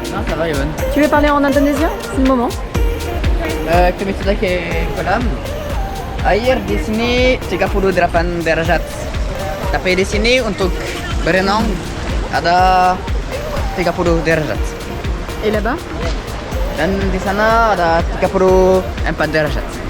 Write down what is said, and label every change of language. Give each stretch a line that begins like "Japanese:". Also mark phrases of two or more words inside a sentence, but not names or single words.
French: Non, ça va, Yvonne. Tu veux parler en indonésien? C'est le moment.
Indonesian: Kami sudah ke kolam. Air di sini 38 derajat. Tapi di sini untuk berenang ada 30 derajat.
French: Et là-bas?
Indonesian: Dan di sana ada 34 derajat.